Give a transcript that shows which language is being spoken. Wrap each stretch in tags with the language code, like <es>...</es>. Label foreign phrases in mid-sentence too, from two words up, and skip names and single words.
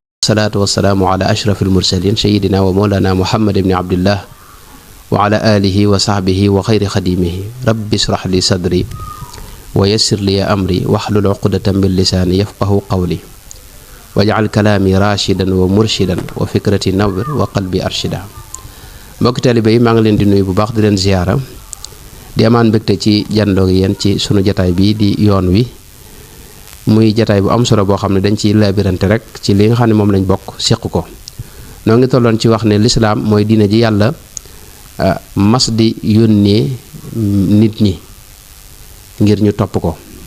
<ar>الصلاة والسلام على أشرف المرسلين سيدنا ومولانا محمد بن عبد الله وعلى آله وصحبه وخير خديمه. رب اشرح لي صدري ويسر لي أمري واحلل عقدة من لساني يفقه قولي واجعل كلامي راشدا ومرشدا وفكرتي نور وقلبي أرشدا.</ar> <wo>mbokk taalibe yi maa ngi leen di nuyu bu baax di leen ziyaara di amaan mbégte ci jàndoo gi yéen ci sunu jataay bi di yoon wi muy jataay bu am solo boo xam ne dañ ciy labirante rek ci li nga xam ne moom lañ bokk séq ko. noo ngi tolloon ci wax ne lislaam mooy diine ji yàlla mas di yónnee nit ñi ngir ñu topp ko.</wo>